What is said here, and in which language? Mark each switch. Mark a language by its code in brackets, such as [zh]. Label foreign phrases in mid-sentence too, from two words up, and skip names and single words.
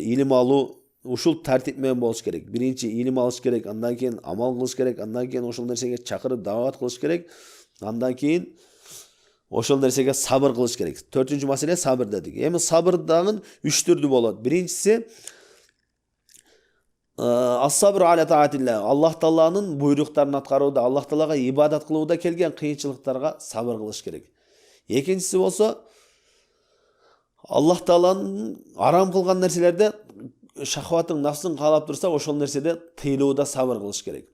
[ky] Илим алуу ушул тартип менен болуш керек. Биринчи илим алыш керек, андан кийин амал кылыш керек, андан кийин ошол нерсеге чакырып дават кылыш керек, андан кийин ошол нерсеге сабыр кылыш керек. 4-үнчү маселе сабыр дедик. Эми сабыр дагы 3 түрдүү болот. [ar] Биринчиси الصبر على طاعة الله. [ky] Аллах Тааланын буйруктарын аткарууда, Аллах Таалага ибадат кылууда келген кыйынчылыктарга сабыр кылыш керек. Экинчиси болсо, Аллах Тааланын арам кылган нерселерде шахватың, нафсың каалап турса, ошол нерседе тыйылууда сабыр кылыш керек.